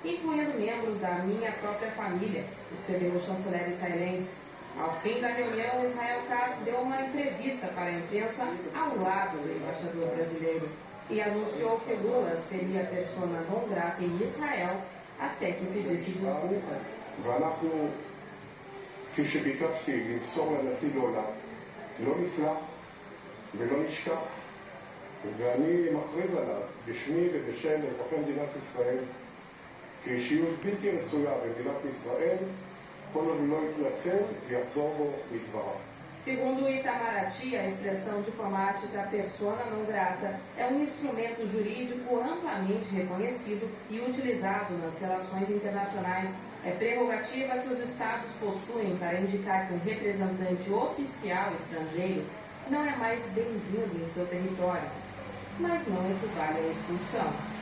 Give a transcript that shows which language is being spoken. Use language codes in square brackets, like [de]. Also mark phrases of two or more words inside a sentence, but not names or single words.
[pt] incluindo membros da minha própria família, escreveu o chanceler israelense. Ao fim da reunião, Israel Katz deu uma entrevista para a imprensa ao lado do embaixador brasileiro e anunciou que Lula seria [la] persona non grata [pt] em Israel até que pedisse desculpas. [he] ואנחנו, כפי שביקשתי, למסור לנשיא לולה, לא נסלח ולא נשכח, ואני מכריז עליו בשמי ובשם אזרחי מדינת ישראל כאישיות בלתי רצויה במדינת ישראל, כל עוד הוא לא יתנצל ויחזור בו מדבריו. [pt] Segundo Itamaraty, a expressão diplomática [la] persona non grata [pt] é um instrumento jurídico amplamente reconhecido e utilizado nas relações internacionais. É prerrogativa que os Estados possuem para indicar que um representante oficial estrangeiro não é mais bem-vindo em seu território, mas não equivale à expulsão.